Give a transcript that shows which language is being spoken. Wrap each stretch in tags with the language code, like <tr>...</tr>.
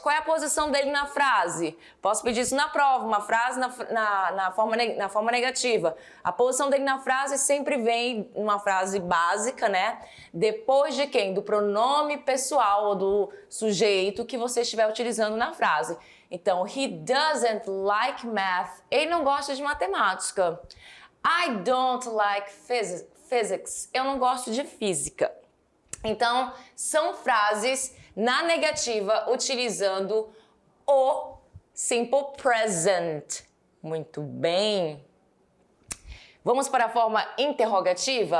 <pt>Qual é a posição dele na frase? Posso pedir isso na prova, uma frase na forma negativa. A posição dele na frase sempre vem uma frase básica, né? Depois de quem? Do pronome pessoal ou do sujeito que você estiver utilizando na frase.</pt> <en>Então, he doesn't like math.</en> <pt>Ele não gosta de matemática.</pt> <en>I don't like physics.</en> <pt>Eu não gosto de física. Então, são frases na negativa utilizando o simple present. Muito bem. Vamos para a forma interrogativa.</pt>